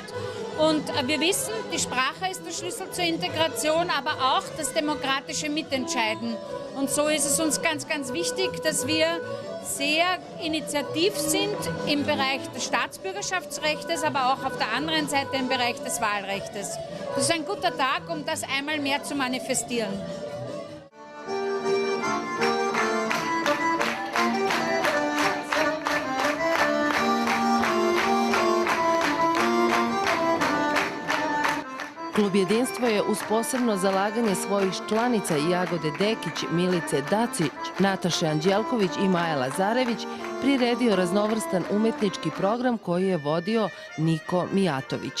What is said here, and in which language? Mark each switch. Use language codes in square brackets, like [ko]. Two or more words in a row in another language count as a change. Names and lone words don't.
[de] Und wir wissen, die Sprache ist der Schlüssel zur Integration, aber auch das demokratische Mitentscheiden. Und so ist es uns ganz, ganz wichtig, dass wir sehr initiativ sind im Bereich des Staatsbürgerschaftsrechts, aber auch auf der anderen Seite im Bereich des Wahlrechts. Das ist ein guter Tag, um das einmal mehr zu manifestieren. [sr] Klub Jedinstvo je uz posebno zalaganje svojih članica Jagode Dekić, Milice Dacić, Nataše Anđelković i Maja Lazarević priredio raznovrstan umetnički program koji je vodio Niko Mijatović.